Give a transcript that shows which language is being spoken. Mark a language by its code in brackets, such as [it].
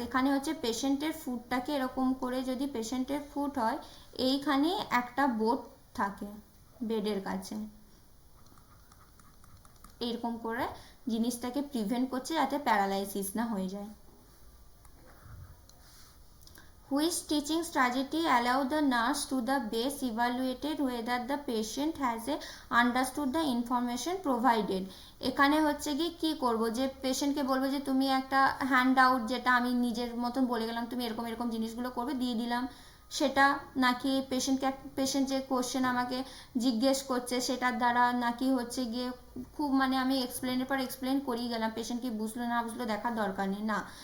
[bn] এখানে হচ্ছে পেশেন্টের ফুডটাকে এরকম করে, যদি পেশেন্টের ফুড হয় এইখানে একটা বোর্ড থাকে বেডের কাছে, এইরকম করে জিনিসটাকে প্রিভেন্ট করছে যাতে প্যারালাইসিস না হয়ে যায়। [en] Which teaching strategy allow the nurse to the best evaluated whether the patient has a understood the information provided? [bn] এখানে হচ্ছে কি করব, যে পেশেন্টকে বলবো যে তুমি একটা হ্যান্ড আউট, যেটা আমি নিজের মতন বলে গেলাম তুমি এরকম এরকম জিনিসগুলো করবে দিয়ে দিলাম সেটা, নাকি পেশেন্ট যে কোশ্চেন আমাকে জিজ্ঞেস করছে সেটার দ্বারা, নাকি হচ্ছে গিয়ে খুব মানে আমি এক্সপ্লেনের পর এক্সপ্লেন করিয়ে গেলাম, পেশেন্ট কি বুঝলো না বুঝলো দেখার দরকার নেই না।